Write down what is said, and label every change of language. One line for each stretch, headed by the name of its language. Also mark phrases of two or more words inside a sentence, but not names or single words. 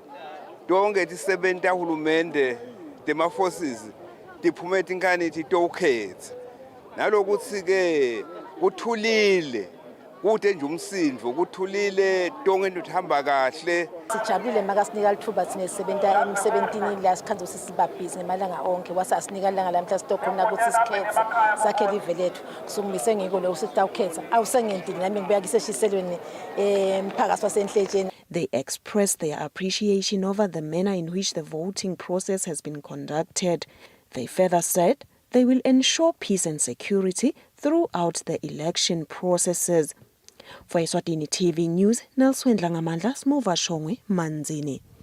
Swati: tonke tisebenti tahulumende tema forces tiphume tinkani titokhetsa nalokuthi ke kuthulile kude nje umsindvo kuthulile tonke into ihamba kahle. Sijabulile makasinika lithuba sinesebenta emsebentini la sikhanze ukuthi sibabhizi ngemalanga onke wasasinika ilanga lamhla sitokhona ukuthi sikhethe sakhe live lethu kusukumise ngiko lo sitawukhetha awusengenti nami ngibuya kiseshiselweni emphakathi wasenhlejeni.
English: They expressed their appreciation over the manner in which the voting process has been conducted. They further said they will ensure peace and security throughout the election processes. For Eswatini TV News, Nelson Dlangamandla, Smova Shongwe, Manzini.